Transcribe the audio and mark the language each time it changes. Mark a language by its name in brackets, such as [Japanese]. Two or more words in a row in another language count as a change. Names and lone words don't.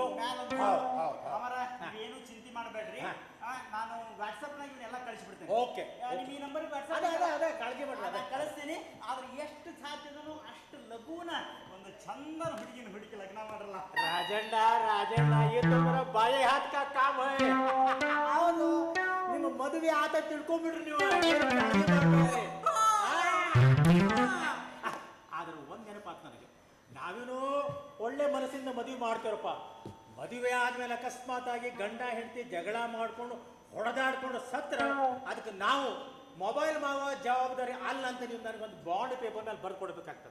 [Kannada] ಅವರ ಏನು ಚಿಂತೆ ಮಾಡಬೇಡ್ರಿ, ನಾನು ವಾಟ್ಸಪ್ ನಾಗ ಇವನ್ನೆಲ್ಲ ಕಳಿಸ್ಬಿಡ್ತೇನೆ. ಓಕೆ. ನಿಮ್ ಈ ನಂಬರ್ ಅದೇ ಕಾಳಜಿ ಮಾಡ್ರಿ, ಕಳಿಸ್ತೀನಿ. ಆದ್ರೆ ಎಷ್ಟು ಸಾಧ್ಯನೋ ಅಷ್ಟು ಲಘುನ ಒಂದು ಚಂದನ ಹುಡುಗಿ ಲಗ್ನ ಮಾಡ್ರಲ್ಲ. ರಾಜಣ್ಣ ರಾಜಣ್ಣ, [Hindi] ये तो मेरा बाएं हाथ का काम है. [Kannada] ಹೌದು, ನಿಮ್ಮ ಮದುವೆ ಆತ ತಿಳ್ಕೊಂಡ್ಬಿಡ್ರಿ ನೀವು. ಆದ್ರೆ ಒಂದ್ ನೆನಪಾತ್ ನನಗೆ, ನಾವೇನು ಒಳ್ಳೆ ಮನಸ್ಸಿಂದ ಮದುವೆ ಮಾಡ್ತೇವಪ್ಪ. ಮದುವೆ ಆದ್ಮೇಲೆ ಅಕಸ್ಮಾತ್ ಆಗಿ ಗಂಡ ಹೆಂಡತಿ ಜಗಳ ಮಾಡ್ಕೊಂಡು ಹೊಡೆದಾಡ್ಕೊಂಡು ಸತ್ರ, ಅದಕ್ಕೆ ನಾವು ಮೊಬೈಲ್ ಮಾಡುವ ಜವಾಬ್ದಾರಿ ಅಲ್ಲ ಅಂತ ನೀವು ನನಗೊಂದು [English] bond paper [Kannada] ಮೇಲೆ ಬರ್ದು ಕೊಡ್ಬೇಕಾಗ್ತದೆ.